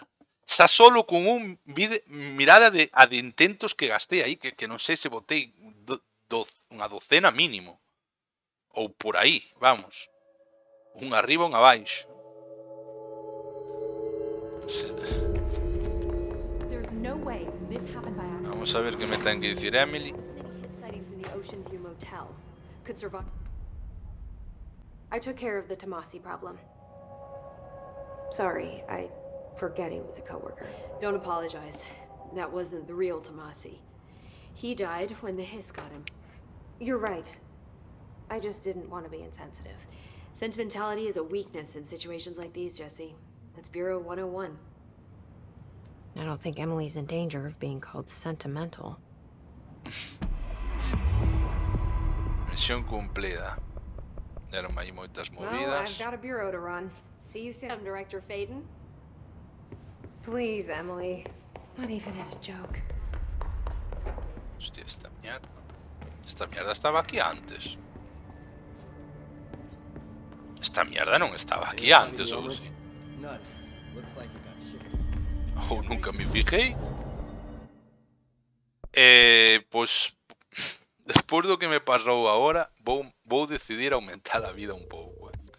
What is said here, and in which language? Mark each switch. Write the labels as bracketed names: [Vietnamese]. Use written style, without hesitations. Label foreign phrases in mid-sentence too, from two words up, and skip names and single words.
[Galician] Xa solo con un mirada de intentos que gastei aí, que non sei se botei unha docena mínimo. Ou por aí, vamos. Un arriba, un abaixo. Vamos a ver que me ten que dicir Emily. [English] I took care of the Tomasi problem. Sorry, I forget he was a coworker. Don't apologize. That wasn't the real Tomasi. He died when the hiss got him. You're right. I just didn't want to be insensitive. Sentimentality is a weakness in situations like these, Jesse. That's Bureau 101. I don't think Emily's in danger of being called sentimental. [Spanish] Misión cumplida. [Galician] Deron aí moitas movidas. [English] Well, I've got a bureau to run. See you soon, Director Faden. Please, Emily. Not even as a joke. [Spanish] Hostia, esta mierda estaba aquí antes. [Galician] Esta mierda non estaba aquí antes, ou si? Ou nunca me fijei. Pois despois do que me pasou agora, vou decidir aumentar a vida un pouco.